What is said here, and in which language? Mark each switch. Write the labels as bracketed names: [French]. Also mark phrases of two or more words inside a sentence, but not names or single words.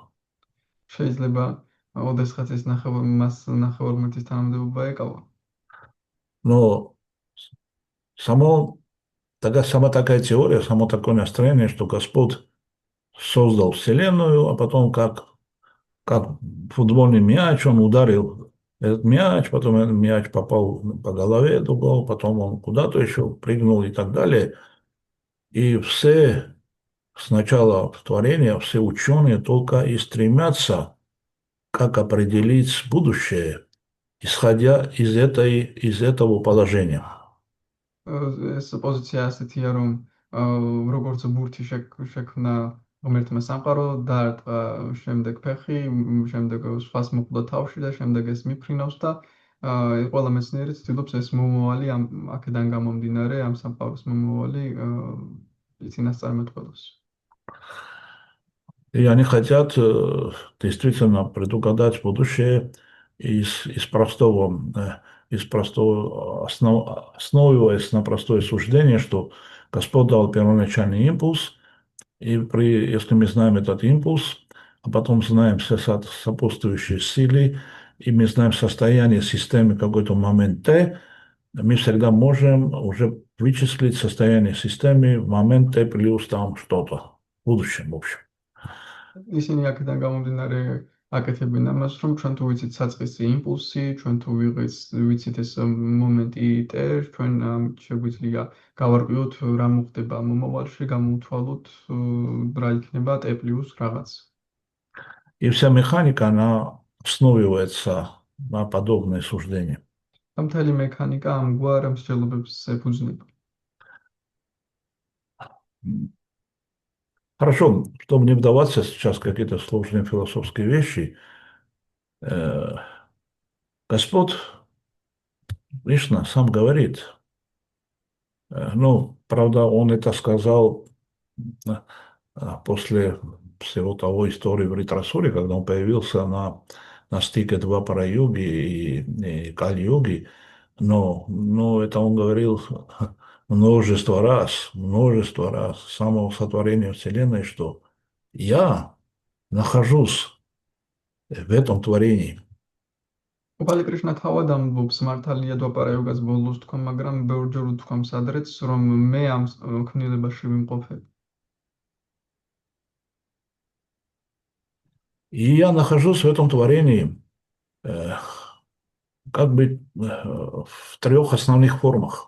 [Georgian] შეიძლება ოდესღაც ეს მას ნახევარმთის თანამდებობა ეკავა. [Russian] Но сама такая теория, само такое настроение, что Господь создал Вселенную, а потом как футбольный мяч, он ударил этот мяч, потом этот мяч попал по голове другого, потом он куда-то еще прыгнул и так далее. И все С начала творения все ученые только и стремятся, как определить будущее, исходя из этого положения. [Georgian] ეს პოზიცია ასეთია, რომ როგორც ბურთი შექმნა ღმერთმა სამყარო, დაარტყა შემდეგ ფეხი, შემდეგ სხვას მოხვდა თავში და შემდეგ ეს მიფრინავს და ყველა მეცნიერი ცდილობს ეს მომავალი აქედან გამომდინარე ამ სამყაროს მომავალი წინასწარმეტყველოს. [Russian] И они хотят действительно предугадать будущее из простого основываясь на простое суждение, что Господь дал первоначальный импульс, и если мы знаем этот импульс, а потом знаем все сопутствующие силы, и мы знаем состояние системы в какой-то момент Т, мы всегда можем уже вычислить состояние системы в момент Т плюс там что-то, в будущем, в общем. [Georgian] ისინი აქედან გამომდინარე აკეთებენ ამას, რომ ჩვენ თუ ვიცით საწყისი იმპულსი, ჩვენ თუ ვიცით ეს მომენტი T, ჩვენ შეგვიძლია გავარკვიოთ რა მოხდება მომავალში, გამოვთვალოთ რა იქნება T+ რაღაც. [Russian] И вся механика, она основывается на подобное суждение. [Georgian] და მთელი მექანიკა ამგვარ მსჯელობებს ეფუძნება. [Russian] Хорошо, чтобы не вдаваться сейчас в какие-то сложные философские вещи, Господь лично сам говорит, ну, правда, Он это сказал после всего того истории в Ритрасуре, когда Он появился на стике Двапара-йоги и Кали-йоги, но это Он говорил множество раз, с самого сотворения Вселенной, что я нахожусь в этом творении. [Georgian] უპალი კრიშნა თავად ამბობს, მართალია დვაპარა-იოგას ბოლოს თქვა, მაგრამ ბევრჯერ უთქვა მსადრეც, რომ მე ამ ქმნილებაში ვიმყოფები. [Russian] И я нахожусь в этом творении как бы в трех основных формах.